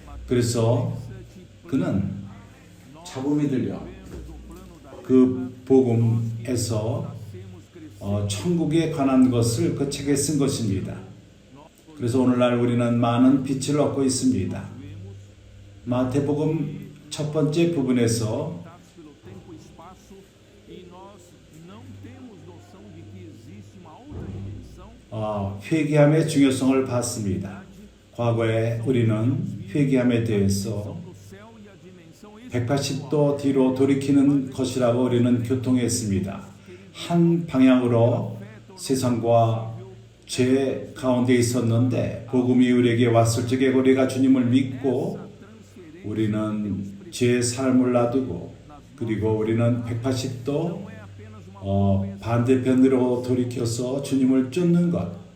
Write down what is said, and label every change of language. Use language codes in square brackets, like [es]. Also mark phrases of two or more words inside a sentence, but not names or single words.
[ko] 그래서 그는 잡음이 들려 그 복음에서 천국에 관한 것을 그 책에 쓴 것입니다. 그래서 오늘날 우리는 많은 빛을 얻고 있습니다. 마태복음 첫 번째 부분에서 [pt] pelo tempo e espaço e nós não temos noção de que existe uma outra dimensão. [ko] 회개함의 중요성을 봤습니다. 과거에 우리는 회개함에 대해서 [pt] Do céu e a dimensão [ko] 180도 뒤로 돌이키는 것이라고 우리는 교통했습니다. 한 방향으로 세상과 죄 가운데 있었는데 복음이 우리에게 왔을 적에 우리가 주님을 믿고 우리는 죄의 삶을 놔두고 그리고 우리는 180도 반대편으로 돌이켜서 주님을 쫓는 것.